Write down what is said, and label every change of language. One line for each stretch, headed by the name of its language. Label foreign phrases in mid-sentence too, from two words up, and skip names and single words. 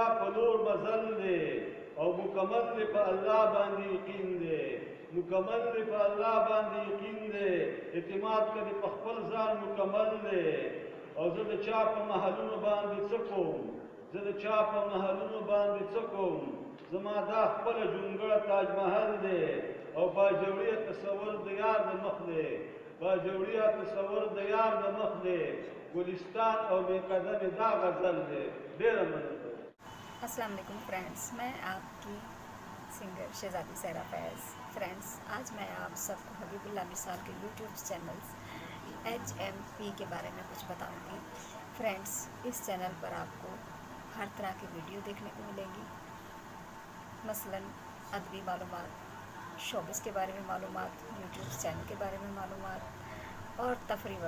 Pashto: په لور مزل دی او مکمل دی په الله باندې یقین دی مکمل دی په الله باندې یقین دی اعتماد کړي په خپل ځان مکمل دی او زه د چا په محلونو باندې څه کوم زه د چا په محلونو باندې څه کوم زما دا خپله جونګړه تاج محل دی او باجوړیه تصور د یار د مخ دی باجوړیه تصور د یار د مخ دی گلستان او بے قدم دا غزل دی ډېره مننه
Urdu: السلام علیکم فرینڈز، میں آپ کی سنگر شہزادی سحرا فیض. فرینڈز، آج میں آپ سب کو حبیب اللہ مثال کے
English: YouTube channel
Urdu: HMP کے بارے میں کچھ بتاؤں گی. فرینڈز، اس چینل پر آپ کو ہر طرح کی ویڈیو دیکھنے کو ملیں گی، مثلاً ادبی معلومات، شوبز کے بارے میں معلومات,
English: YouTube channel
Urdu: کے بارے میں معلومات اور تفریح وغیرہ.